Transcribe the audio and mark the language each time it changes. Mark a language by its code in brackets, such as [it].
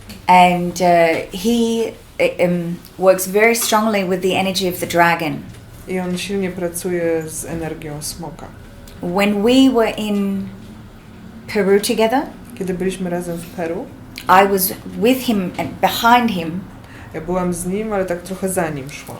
[en] And he works very strongly with the energy of the dragon. [pl] I on silnie pracuje z energią smoka. [en] When we were in Peru together, [pl] kiedy byliśmy razem w Peru, [en] I was with him and behind him. [pl] Ja byłam z nim, ale tak trochę za nim szłam.